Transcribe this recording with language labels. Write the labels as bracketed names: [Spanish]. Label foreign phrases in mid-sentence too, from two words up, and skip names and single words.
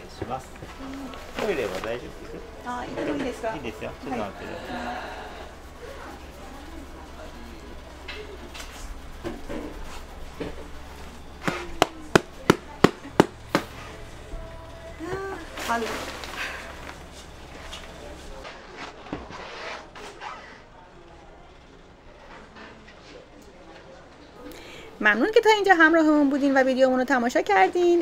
[Japanese] ます。トイレは大丈夫です。あ、入れてもいいですか？いいですよ。ちょっと待ってください。 حل. [Persian] ممنون که تا اینجا همراهمون بودین و ویدیومون رو تماشا کردین.